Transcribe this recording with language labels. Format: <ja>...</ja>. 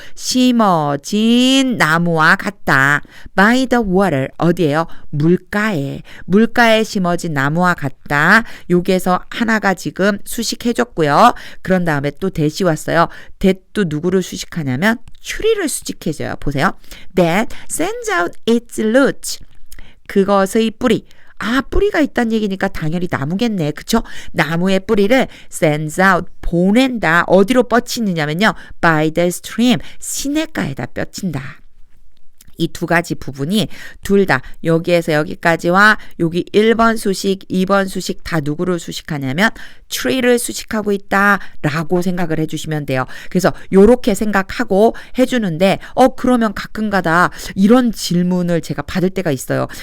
<ko>심어진 나무와 같다.</ko> <en>by the water.</en> <ko>어디예요? 물가에 심어진 나무와 같다. 여기에서 하나가 지금 수식해줬고요. 그런 다음에 또 대시 왔어요. that도 누구를 수식하냐면 추리를 수식해줘요. 보세요.</ko> <en>That sends out its roots.</en> <ko>그것의 뿌리. 뿌리가 있다는 얘기니까 당연히 나무겠네. 그쵸? 나무의 뿌리를</ko> <en>sends out,</en> <ko>보낸다. 어디로 뻗치느냐면요.</ko> <en>by the stream,</en> <ko>시냇가에다 뻗친다. 이 두 가지 부분이 둘 다 여기에서 여기까지와 여기 1번 수식, 2번 수식 다 누구를 수식하냐면 tree를 수식하고 있다라고 생각을 해주시면 돼요. 그래서 요렇게 생각하고 해주는데 그러면 가끔가다 이런 질문을 제가 받을 때가 있어요.</ko>